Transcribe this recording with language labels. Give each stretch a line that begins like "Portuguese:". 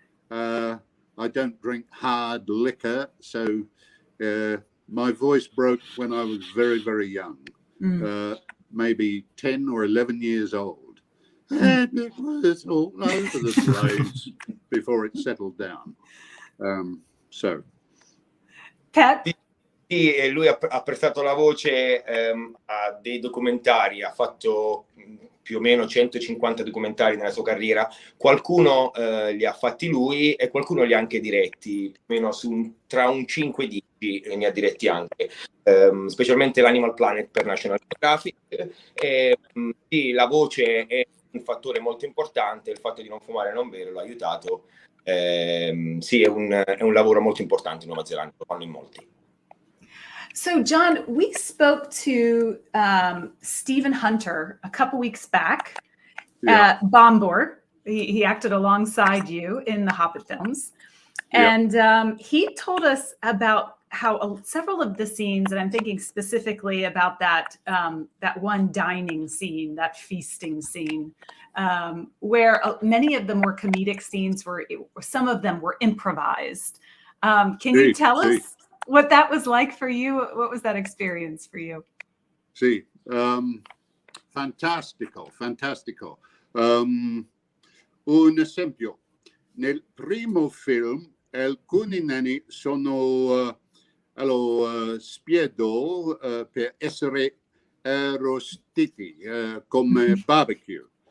English: I don't drink hard liquor, so my voice broke when I was very, very young. Maybe 10 or 11 years old. And it was all over the place before it settled down. So. Pat?
Italian: Sì, lui ha prestato la voce a dei documentari, ha fatto più o meno 150 documentari nella sua carriera. Qualcuno li ha fatti lui e qualcuno li ha anche diretti, più o meno tra un 5 e 10 ne ha diretti anche, specialmente l'Animal Planet per National Geographic. Sì, la voce è un fattore molto importante, il fatto di non fumare e non bere l'ha aiutato. Sì, è un lavoro molto importante in Nuova Zelanda, lo fanno in molti.
English: So, John, we spoke to Stephen Hunter a couple weeks back, Bombor. He acted alongside you in the Hobbit films. Yeah. And he told us about how several of the scenes, and I'm thinking specifically about that one dining scene, that feasting scene, where many of the more comedic scenes some of them were improvised. Can you tell us what that was like for you? What was that experience for you?
Italian: Sì, fantastico. Un esempio, nel primo film alcuni nani sono spiedo per essere arrostiti come barbecue.